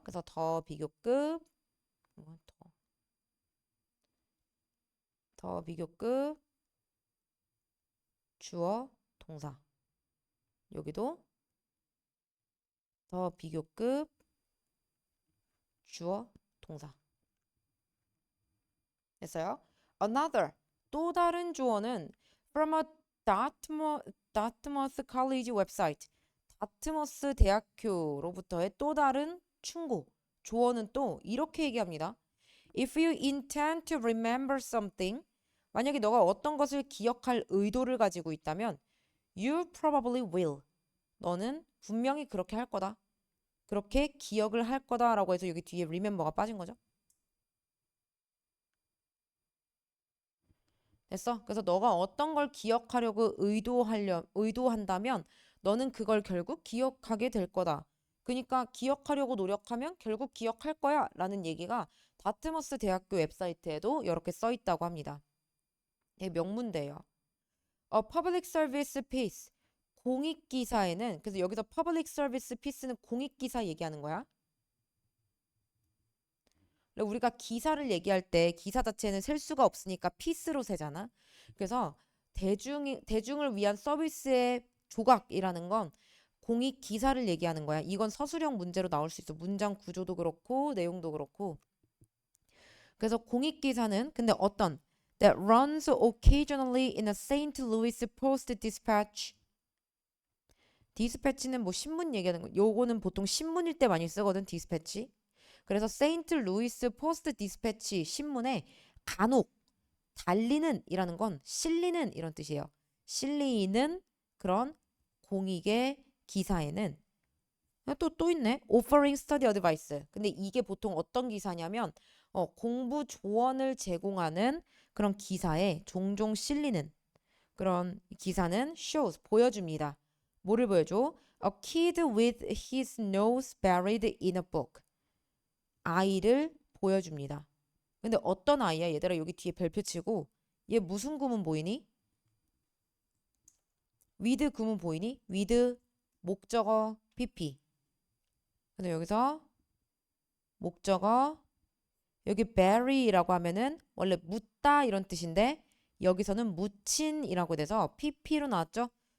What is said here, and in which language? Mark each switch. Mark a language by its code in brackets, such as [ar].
[ko] 그래서 더 비교급, 더 비교급, 주어, 동사. 여기도 더 비교급, 주어, 동사. 됐어요? [en] Another, 또 다른 주어는 from a Dartmouth College website. [ko] 다트머스 대학교로부터의 또 다른 충고. 조어는 또 이렇게 얘기합니다. If you intend to remember something, 만약에 너가 어떤 것을 기억할 의도를 가지고 있다면 you probably will. 너는 분명히 그렇게 할 거다. 그렇게 기억을 할 거다라고 해서 여기 뒤에 remember가 빠진 거죠. 됐어? 그래서 너가 어떤 걸 기억하려고 의도한다면 너는 그걸 결국 기억하게 될 거다. 그러니까 기억하려고 노력하면 결국 기억할 거야 라는 얘기가 다트머스 대학교 웹사이트에도 이렇게 써 있다고 합니다. 예, 명문대예요. Public Service Piece. 공익기사에는 그래서 여기서 Public Service Piece는 공익기사 얘기하는 거야. 우리가 기사를 얘기할 때 기사 자체는 셀 수가 없으니까 피스로 세잖아. 그래서 대중을 위한 서비스의 조각이라는 건 공익 기사를 얘기하는 거야. 이건 서술형 문제로 나올 수 있어. 문장 구조도 그렇고 내용도 그렇고. 그래서 공익 기사는 근데 어떤 that runs occasionally in a St. [en] Louis Post-Dispatch. [ko] 디스패치는 뭐 신문 얘기하는 거. 요거는 보통 신문일 때 많이 쓰거든. 디스패치. 그래서 세인트 루이스 포스트 디스패치 신문에 간혹 달리는 이라는 건 실리는 이런 뜻이에요. 실리는 그런 공익의 기사에는 또 있네. [en] offering study advice. [ko] 근데 이게 보통 어떤 기사냐면 공부 조언을 제공하는 그런 기사에 종종 실리는 그런 기사는 shows 보여줍니다. 뭐를 보여줘? [en] A kid with his nose buried in a book. [ko] 아이를 보여줍니다. 근데 어떤 아이야? 얘들아 여기 뒤에 별표 치고 얘 무슨 구문 보이니? with 구문 보이니? with 목적어 PP. 근데 여기서 목적어 여기 bury라고 하면은 원래 묻다 이런 뜻인데 여기서는 묻힌이라고 돼서 PP로 나왔죠?